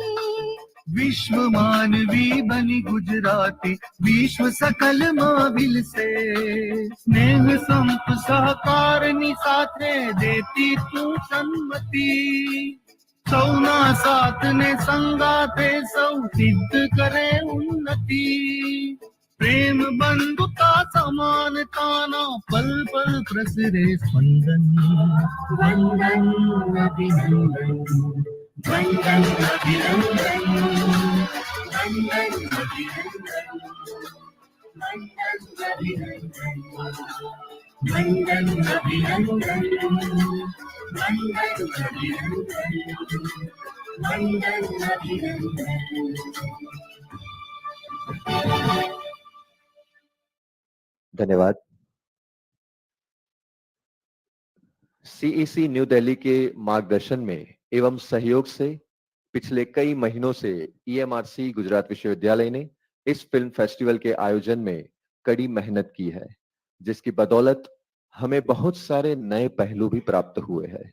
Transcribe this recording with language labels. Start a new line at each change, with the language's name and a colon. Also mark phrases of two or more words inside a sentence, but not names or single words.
Gujarati: વિશ્વ માનવી બની ગુજરાતી વિશ્વ સકલ માવિલ સે સ્નેહ સંપ સહકારની સાથે દેતી તું સમ્મતિ સૌના સાથ ને સંગાથે સૌ સિદ્ધ કરે ઉન્નતિ પ્રેમ બંધુતા સમાનતા ના પલ પલ પ્રસરે સ્પંદન વંદન અભિનંદન વંદન અભિનંદન વંદન અભિનંદન વંદન અભિનંદન વંદન અભિનંદન વંદન અભિનંદન વંદન અભિનંદન
Hindi: धन्यवाद। सीईसी न्यू दिल्ली के मार्गदर्शन में एवं सहयोग से पिछले कई महीनों से ईएमआरसी गुजरात विश्वविद्यालय ने इस फिल्म फेस्टिवल के आयोजन में कड़ी मेहनत की है, जिसकी बदौलत हमें बहुत सारे नए पहलू भी प्राप्त हुए हैं।